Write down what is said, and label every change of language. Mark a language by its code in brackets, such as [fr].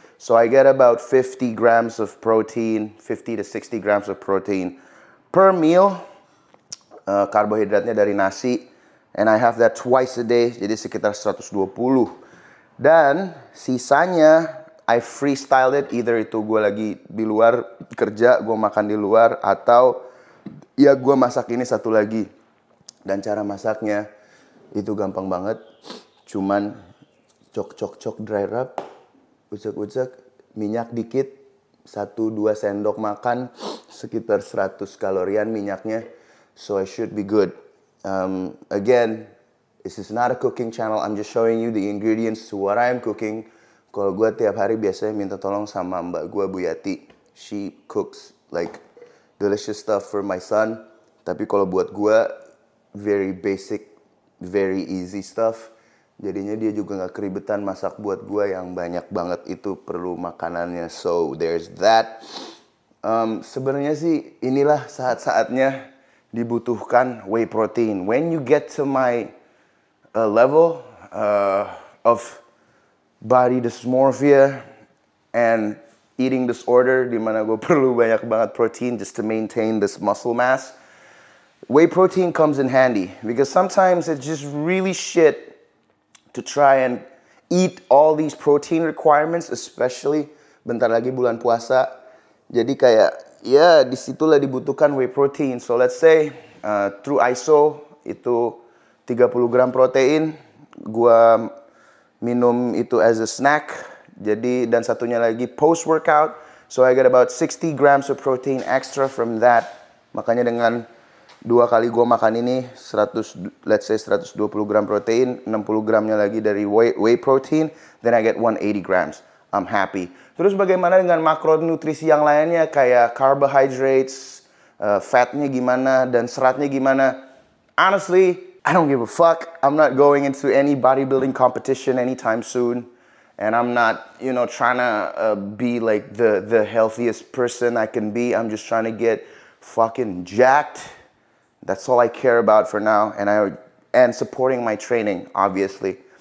[en] So I get about 50 grams of protein, 50 to 60 grams of protein per meal. [id] Karbohidratnya dari nasi. [en] And I have that twice a day, [id] jadi sekitar 120. Dan sisanya [en] I freestyle it, [id] either itu gue lagi di luar kerja, gue makan di luar, atau ya gue masak ini satu lagi. Dan cara masaknya itu gampang banget. Cuman cok dry rub, ucek minyak dikit, 1-2 sendok makan, sekitar 100 kalorian minyaknya. [en] So I should be good. Again, this is not a cooking channel. I'm just showing you the ingredients to what I am cooking. [id] Kalau gue tiap hari biasanya minta tolong sama mbak gue, Bu Yati. [en] She cooks like delicious stuff for my son. [id] Tapi kalau buat gue, [en] very basic, very easy stuff. [id] Jadinya dia juga gak keribetan masak buat gue yang banyak banget itu perlu makanannya. [en] So there's that. [id] Sebenarnya sih inilah saat-saatnya dibutuhkan whey protein. [en] When you get to my level of body dysmorphia and eating disorder, [id] dimana gue perlu banyak banget protein [en] just to maintain this muscle mass, whey protein comes in handy because sometimes it's just really shit to try and eat all these protein requirements, especially [id] bentar lagi bulan puasa. Jadi kayak ya disitulah dibutuhkan whey protein. [en] So let's say through ISO [id] itu 30 gram protein, gua minum itu [en] as a snack. [id] Jadi dan satunya lagi post workout. [en] So I get about 60 grams of protein extra from that. [id] Makanya dengan 2 kali gue makan ini 120 gram protein, 60 gramnya lagi dari whey protein, [en] then I get 180 grams. I'm happy. [id] Terus bagaimana dengan makronutrisi yang lainnya kayak carbohydrates, fatnya gimana dan seratnya gimana? [en] Honestly, I don't give a fuck. I'm not going into any bodybuilding competition anytime soon. And I'm not, trying to be like the healthiest person I can be. I'm just trying to get fucking jacked. That's all I care about for now, and supporting my training, obviously.